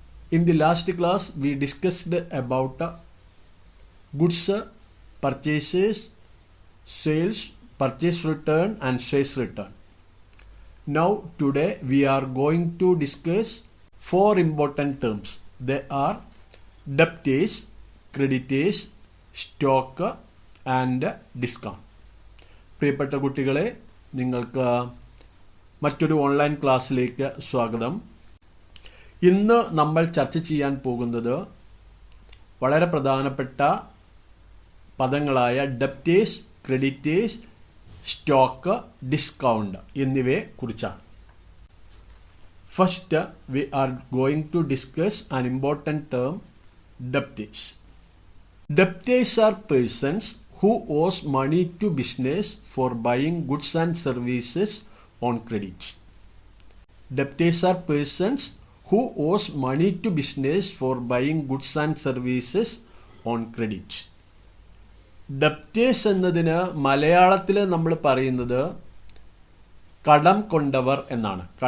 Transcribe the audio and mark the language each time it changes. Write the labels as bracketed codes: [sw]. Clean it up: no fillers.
[en] In the last class, we discussed about goods purchases, sales, purchase return and sales return. Now today we are going to discuss 4 important terms. They are debtors, creditors, stock and discount. [ml] പ്രിയപ്പെട്ട കുട്ടികളെ, നിങ്ങൾക്ക് മറ്റൊരു online ക്ലാസ്സിലേക്ക് സ്വാഗതം. ഇന്ന് നമ്മൾ ചർച്ച ചെയ്യാൻ പോകുന്നത് വളരെ പ്രധാനപ്പെട്ട പദങ്ങളായ ഡെപ്റ്റേഴ്സ്, ക്രെഡിറ്റേഴ്സ്, സ്റ്റോക്ക്, ഡിസ്കൗണ്ട് എന്നിവയെ കുറിച്ചാണ്. [en] First we are going to discuss an important term, debtors. Debtors are persons who owes money to business for buying goods and services on credit. Debtors are persons who owes money to business for buying goods and services on credit. [ml] Debtors എന്നതിന് മലയാളത്തിൽ നമ്മൾ പറയുന്നത് കടം കൊണ്ടവർ എന്നാണ്.